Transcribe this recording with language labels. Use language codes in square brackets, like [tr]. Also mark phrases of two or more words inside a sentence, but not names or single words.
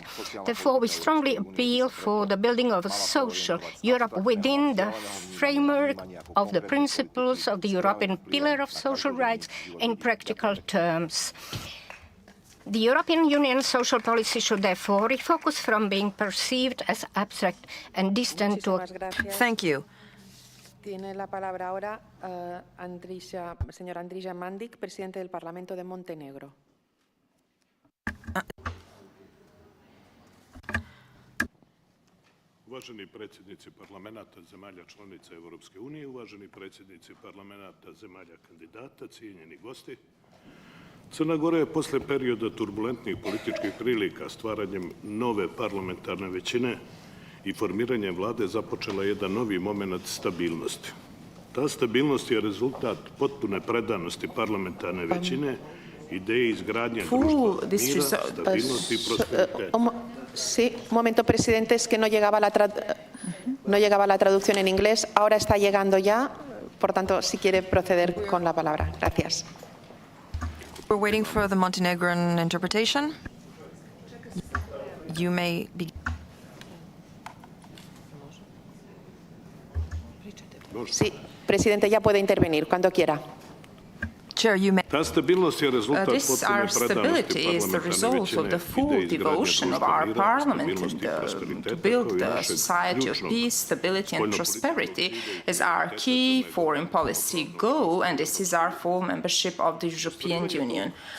[en] Therefore, we strongly appeal for the building of a social Europe within the framework of the principles of the European Pillar of Social Rights in practical terms. The European Union social policy should therefore refocus from being perceived as abstract and distant to... Thank you. [es] Tiene la palabra ahora señor Andrija Mandic, presidente del Parlamento de Montenegro. [sr] Uvaženi predsjednici parlamenata zemalja članica Europske unije, uvaženi predsjednici parlamenata zemalja kandidata, cijenjeni gosti. Crna Gora je posle perioda turbulentnih političkih prilika stvaranjem nove parlamentarne većine i formiranjem vlade započela jedan novi moment stabilnosti. Ta stabilnost je rezultat potpune predanosti parlamentarne većine, ideje izgradnje društva mira, stabilnosti i prosperiteta. [es] Sí, un momento, presidente, es que no llegaba la traducción en inglés. Ahora está llegando ya. Por tanto, si quiere proceder con la palabra. Gracias. [en] We're waiting for the Montenegrin interpretation. You may be... [es] Sí, presidente, ya puede intervenir cuando quiera. [en] Chair, you may. Our stability is the result of the full devotion of our parliament to build the society of peace, stability and prosperity as our key foreign policy goal, and this is our full membership of the European Union.